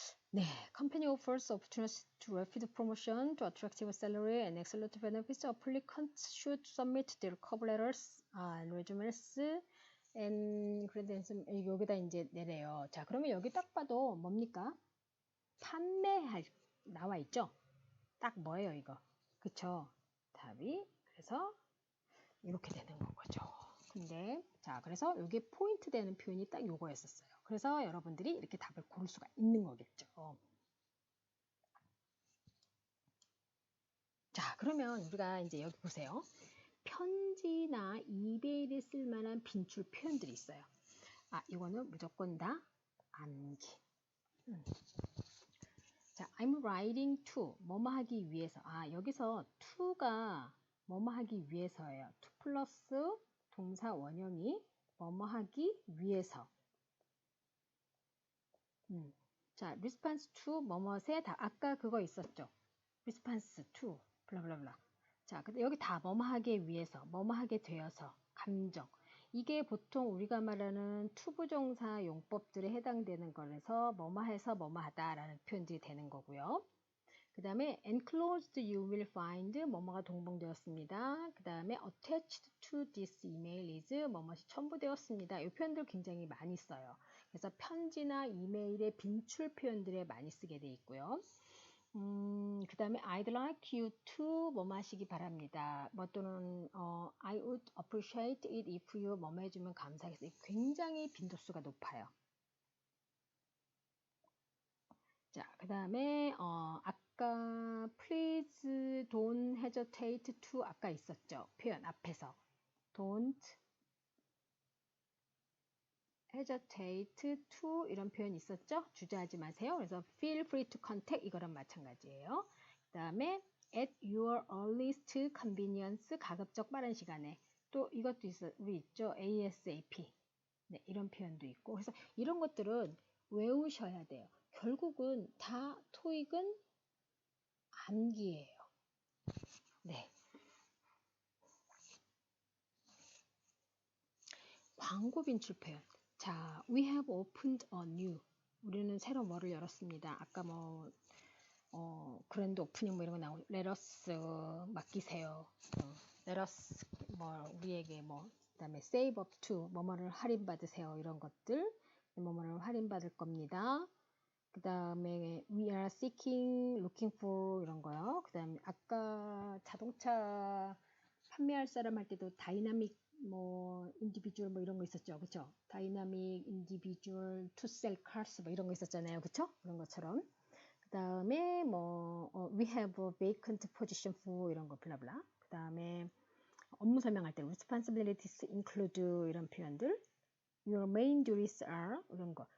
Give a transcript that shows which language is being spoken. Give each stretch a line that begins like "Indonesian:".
English: 네, company offers opportunities to rapid promotion, to attractive salary and excellent benefits. Applicants should submit their cover letters, resumes, and credentials.
Korean: 여기다 이제 내래요. 자, 그러면 여기 딱 봐도 뭡니까? 판매할 나와 있죠? 딱 뭐예요, 이거? 그쵸? 답이 그래서 이렇게 되는 거죠. 근데 자, 그래서 여기 포인트 되는 표현이 딱 요거였었어요. 그래서 여러분들이 이렇게 답을 고를 수가 있는 거겠죠. 자, 그러면 우리가 이제 여기 보세요. 편지나 이메일에 쓸 만한 빈출 표현들이 있어요. 이거는 무조건 다 암기. 자,
English: I'm writing to
Korean: 뭐뭐 하기 위해서. 여기서 to가 뭐뭐 하기 위해서예요. to 플러스 동사 원형이 뭐뭐 하기 위해서. 자, response to 뭐뭐에 다 아까 그거 있었죠. response to 블라블라블라. 자, 근데 여기 다 뭐뭐 하기 위해서, 뭐뭐 하게 되어서, 감정. 이게 보통 우리가 말하는 투부정사 용법들에 해당되는 거라서 뭐뭐 해서 뭐뭐 하다라는 표현들이 되는 거고요. 그 다음에
English: enclosed you will find
Korean: 뭐뭐가 동봉되었습니다. 그 다음에
English: attached to this email is
Korean: 뭐뭐이 첨부되었습니다. 이 표현들 굉장히 많이 써요. 그래서 편지나 이메일의 빈출 표현들에 많이 쓰게 돼 있고요. 그 다음에
English: I'd like you to
Korean: 뭐뭐 하시기 바랍니다.
English: 뭐 또는 I would appreciate it if you
Korean: 뭐뭐 해주면 감사하겠어요. 굉장히 빈도수가 높아요. 자, 그 다음에 아까
English: please don't hesitate to
Korean: 아까 있었죠. 표현 앞에서
English: don't hesitate to
Korean: 이런 표현 있었죠? 주저하지 마세요. 그래서
English: feel free to contact
Korean: 이거랑 마찬가지예요. 그 다음에
English: at your earliest convenience
Korean: 가급적 빠른 시간에 또 이것도 우리 있죠? ASAP 네, 이런 표현도 있고 그래서 이런 것들은 외우셔야 돼요. 결국은 다 토익은 암기예요. 네. 광고 bin출 표현. 자,
English: we have opened a new.
Korean: 우리는 새로 뭐를 열었습니다. 아까 뭐 그랜드 오프닝 뭐 이런 거 나오고
English: let us
Korean: 맡기세요.
English: let us
Korean: 뭐 우리에게 뭐 그다음에
English: save up to
Korean: 뭐뭐를 할인 받으세요. 이런 것들 뭐뭐를 할인 받을 겁니다. 그 다음에
English: we are seeking, looking for
Korean: 이런 거요. 그 다음에 아까 자동차 판매할 사람 할 때도 다이나믹 뭐 인디비주얼 뭐 이런 거 있었죠. 그쵸? 다이나믹 인디비주얼
English: to sell cars
Korean: 뭐 이런 거 있었잖아요. 그쵸? 그런 것처럼. 그 다음에 뭐
English: we have a vacant position for
Korean: 이런 거 블라블라. 그 다음에 업무 설명할 때
English: responsibilities include
Korean: 이런 표현들.
English: your main duties are
Korean: 이런 거.